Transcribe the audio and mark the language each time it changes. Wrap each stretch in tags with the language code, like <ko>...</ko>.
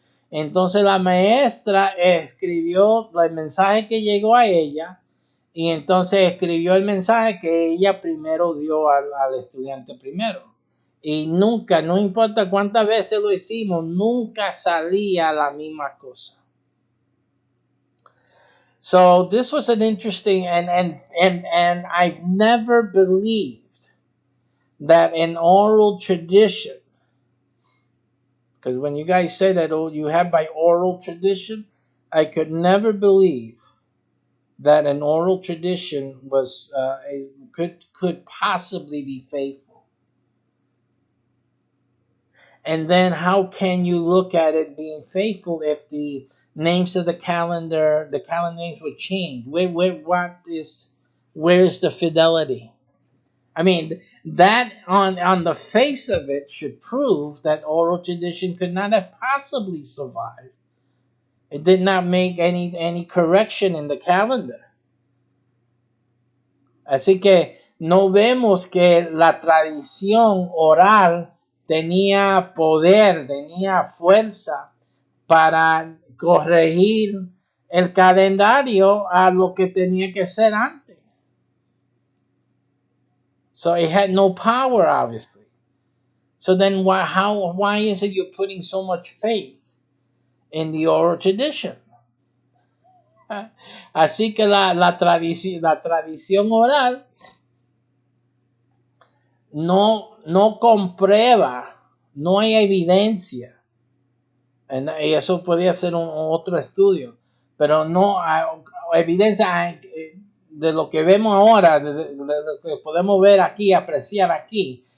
<es>Entonces la maestra escribió el mensaje que llegó a ella y entonces escribió el mensaje que ella primero dio al estudiante primero. Y nunca, no importa cuántas veces lo hicimos, nunca salía la misma cosa.</es> <en>So this was an interesting, and I've never believed that an oral tradition, because when you guys say that you have by oral tradition, I could never believe that an oral tradition was could possibly be faithful. And then how can you look at it being faithful if the names of the calendar names would change? Where is the fidelity? I mean, that on the face of it should prove that oral tradition could not have possibly survived. It did not make any correction in the calendar.</en> <es>Así que no vemos que la tradición oral tenía poder, tenía fuerza para corregir el calendario a lo que tenía que ser antes.</es> <en>So it had no power, obviously. So then why is it you're putting so much faith in the oral tradition?</en> <es>Así que la tradición oral no comprueba, no hay evidencia. Y eso podría ser otro estudio, pero no hay evidencia de lo que vemos ahora, de lo que podemos ver aquí, apreciar aquí.</es>